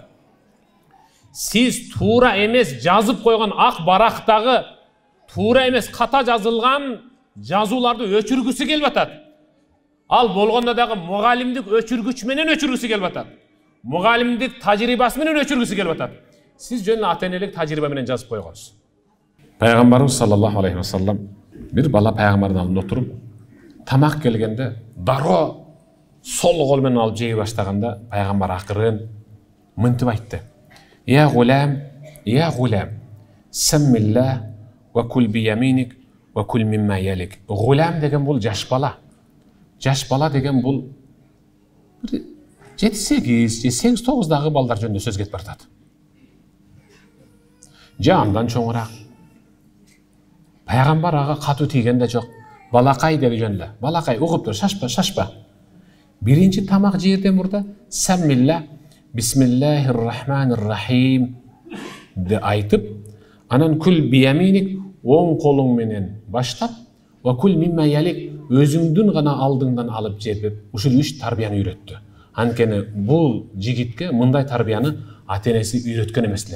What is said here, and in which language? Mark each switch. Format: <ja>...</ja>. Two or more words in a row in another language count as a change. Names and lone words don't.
<ky>Сиз туура эмес жазып койгон ак барактагы туура эмес ката жазылган жазууларды өчүргүсү келип атат. Ал болгондо дагы мугалимдик өчүргүч менен өчүргүсү келип атат. Мугалимдик тажрыйбасы менен өчүргүсү келип атат. Сиз жөн ата-энелик тажрыйба менен жазып койгонсуз. Пайгамбарыбыз</ky> <ar>صلى الله عليه وسلم</ar> <ky>бир бала пайгамбардын алдында отуруп, тамак келгенде дароо сол қол менен алып жей баштаганда пайгамбар акырын мынтип айтты:</ky> <ar>"يا غلام، سم الله وكل بيمينك وكل مما يليك."</ar> <ky>Гулам деген бул жаш бала. Жаш бала деген бул 7-8, 8-9 балдар жөнүндө сөз кетип бартат. Жандан чоңураак. Пайгамбар ага катуу тийген да жок. Балакай деди жөнүндө. Балакай угуп тур, шашпа. Биринчи тамак жеерден мурда саммилла, бисмиллахир-рахманир-рахим деп айтып, анан</ky> <ar>كل بيمينك,</ar> <ky>оң колуң менен баштап,</ky> <ar>وكل مما يليك,</ar> <ky>өзүңдүн гана алдыңдан алып жеп, ушул 3 тарбияны үйрөттү. Анткени бул жигитке мындай тарбияны ата-энеси үйрөткөн эмес эле.</ky>